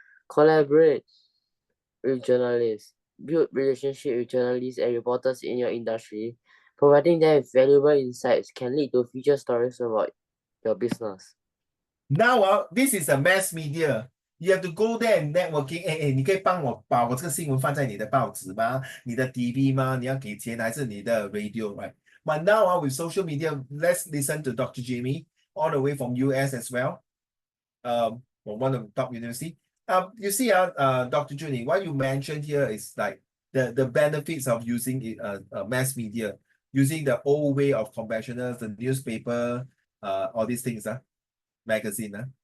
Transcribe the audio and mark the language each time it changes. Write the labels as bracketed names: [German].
[English] Collaborate with journalists. Build relationships with journalists and reporters in your industry. Providing them with valuable insights can lead to future stories about your business. Now, this is a mass media. You have to go there and networking. [Chinese] 你可以帮我把我这个新闻放在你的报纸吗？你的 TV 吗？你要给钱还是你的 radio, right? [English] But now with social media, let's listen to Dr. Jamie all the way from US as well. From one of the top university. You see, Dr. Junie, what you mentioned here is like the benefits of using mass media, using the old way of conventional, the newspaper, all these things, magazine.